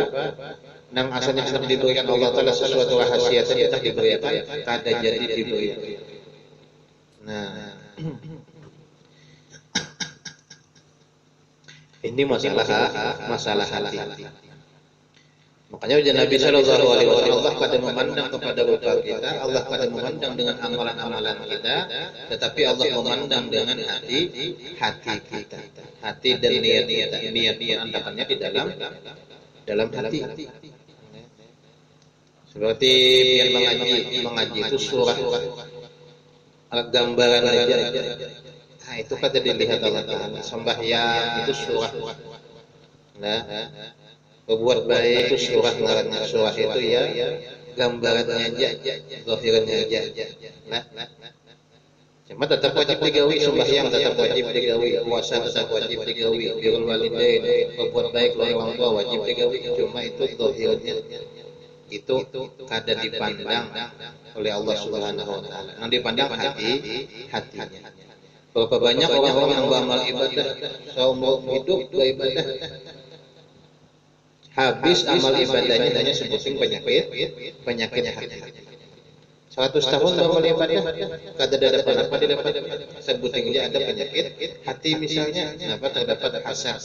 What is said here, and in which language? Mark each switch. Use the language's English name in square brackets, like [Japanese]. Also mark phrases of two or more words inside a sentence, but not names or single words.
[Banjar] Nang asalnya hendak diberikan Allah Taala sesuatu rahasia tadi tak diberikan, kada jadi diberi. [Indonesian] Nah, ini masalah hati. Makanya Nabi [Arabic] Shallallahu Alaihi Wasallam [Indonesian] Allah kada memandang kepada rupa kita, Allah kada memandang dengan amalan-amalan kita, tetapi Allah memandang dengan hati kita, hati dan niat kita. Niat andakannya di dalam hati. Seperti yang mengaji itu surah gambaran aja. Nah, itu kata dilihat Allah Ta'ala. Sembahyang itu surah. Nah, berbuat baik itu surah. Surah itu ya gambarannya aja, zahirnya aja. Nah, cuma tetap wajib digawi, sembahyang tetap wajib digawi, puasa tetap wajib digawi, [Arabic] birrul walidain, [Indonesian] berbuat baik kepada orang tua wajib digawi. Cuma itu zahirnya. Itu kada dipandang oleh Allah [Arabic] Subhanahu wa taala. [Indonesian] Yang dipandang hatinya. Berapa banyak orang-orang yang beramal ibadah seumur hidup beribadah, habis amal ibadahnya hanya sebuting penyakit hati. 100 tahun beramal ibadah, kada ada apa-apa didapat, sebuting dia ada penyakit hati misalnya, kenapa terdapat hasad.